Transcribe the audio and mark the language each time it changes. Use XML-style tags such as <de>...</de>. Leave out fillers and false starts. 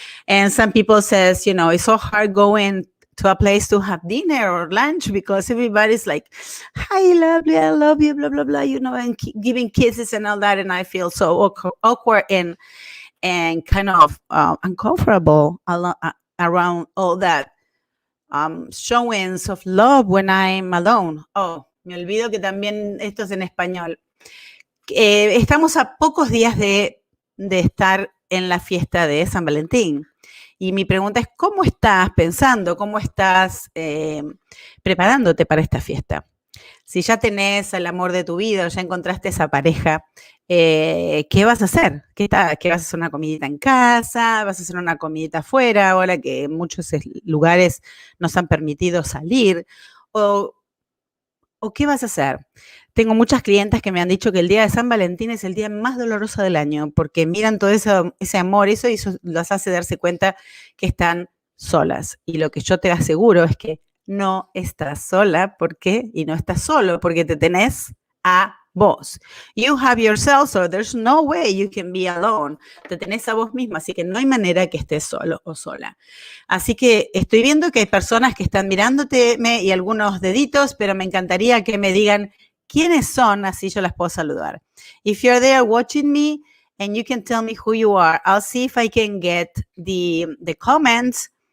<en>And some people says, it's so hard going to a place to have dinner or lunch because everybody's like, hi, lovely, I love you, blah, blah, blah, and giving kisses and all that. And I feel so awkward and kind of uncomfortable around all that showings of love when I'm alone.</en> <es>Oh, me olvido que también esto es en español. Estamos a pocos días de estar en la fiesta de San Valentín. Y mi pregunta es, ¿cómo estás pensando? ¿Cómo estás preparándote para esta fiesta? Si ya tenés el amor de tu vida o ya encontraste esa pareja, ¿qué vas a hacer? ¿Qué vas a hacer una comidita en casa? ¿Vas a hacer una comidita afuera? Ahora que muchos lugares nos han permitido salir. ¿O qué vas a hacer? Tengo muchas clientas que me han dicho que el día de San Valentín es el día más doloroso del año porque miran todo ese amor, eso las hace darse cuenta que están solas. Y lo que yo te aseguro es que no estás sola, ¿por qué? Y no estás solo porque te tenés a vos.</es> <en>You have yourself, so there's no way you can be alone.</en> <es>Te tenés a vos misma, así que no hay manera que estés solo o sola. Así que estoy viendo que hay personas que están mirándote y algunos deditos, pero me encantaría que me digan quiénes son, así yo las puedo saludar.</es> <en>If you're there watching me and you can tell me who you are, I'll see if I can get the comments.</en>